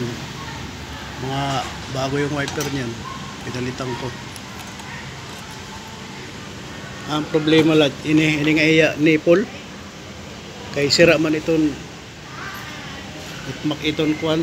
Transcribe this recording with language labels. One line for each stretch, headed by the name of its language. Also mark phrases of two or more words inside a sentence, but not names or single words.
Filipino: Mga bago yung wiper niyan. Pinalitan ko. Ang problema lang,
Waray: ini nga iya nipple. Kay sira man iton. Itmak iton kuan.